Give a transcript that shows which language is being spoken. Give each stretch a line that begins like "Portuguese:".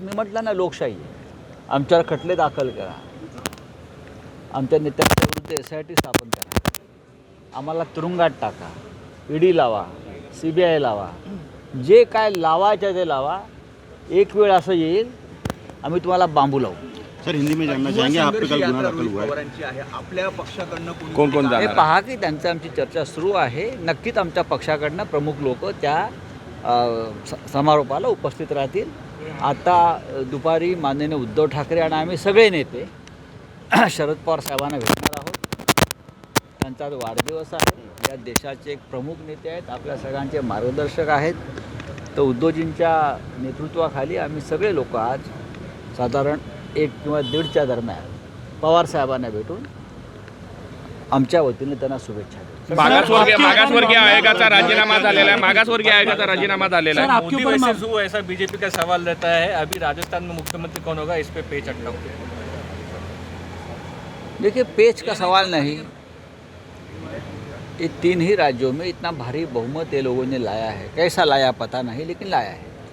Marathi: मी म्हटलं ना, लोकशाही आहे. आमच्यावर खटले दाखल करा, आमच्या नेत्यांच्या विरुद्ध SIT स्थापन करा, आम्हाला तुरुंगात टाका, ED लावा, CBI लावा, जे काय लावायचं ते लावा. एक वेळ असं येईल आम्ही तुम्हाला बांबू लावू.
Hindi: सर, हिंदी में जानना चाहेंगे आप पे कल गुना दाखल हुआ है.
Marathi: आपल्या पक्षाकडनं कोण कोण हे जाणार पहा की त्यांचं आमची चर्चा सुरू आहे. नक्कीच आमच्या पक्षाकडनं प्रमुख लोक त्या समारोपाला उपस्थित राहतील. आता दुपारी माननीय उद्धव ठाकरे आणि आम्ही सगळे नेते शरद पवार साहेबांना भेटणार आहोत. त्यांचा आज वाढदिवस आहे. या देशाचे एक प्रमुख नेते आहेत, आपल्या सगळ्यांचे मार्गदर्शक आहेत. तर उद्धवजींच्या नेतृत्वाखाली आम्ही सगळे लोक आज साधारण 1 किंवा 1:30च्या दरम्यान पवार साहेबांना भेटून आमच्या वतीने त्यांना शुभेच्छा देतो. मागासवर्गीय आयोगाचा राजीनामा झालेला आहे. मागासवर्गीय आयोगाचा राजीनामा झालेला आहे.
Hindi: मोदी वर्सेस वो ऐसा बीजेपी का सवाल रहता है. अभी राजस्थान में मुख्यमंत्री कौन होगा, इस पे पेच अटका हुआ है. देखिए, पेच का सवाल नहीं. ये 3 ही राज्यों में इतना भारी बहुमत ये लोगों ने लाया है. कैसा लाया पता नहीं, लेकिन लाया है.